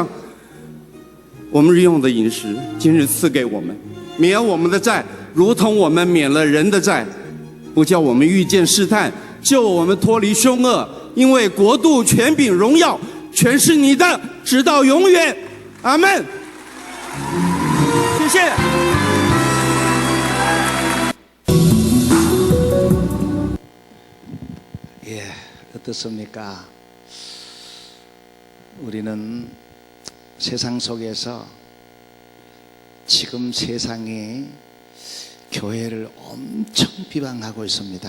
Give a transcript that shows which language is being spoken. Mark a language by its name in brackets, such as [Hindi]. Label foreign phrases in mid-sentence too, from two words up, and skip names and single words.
[Chinese] 我们日用的饮食，今日赐给我们，免我们的债，如同我们免了人的债，不叫我们遇见试探，救我们脱离凶恶。因为国度、权柄、荣耀，全是你的，直到永远。阿们。谢谢。 [Korean] 예, 어떻습니까? 우리는 세상 속에서 지금 세상이 교회를 엄청 비방하고 있습니다.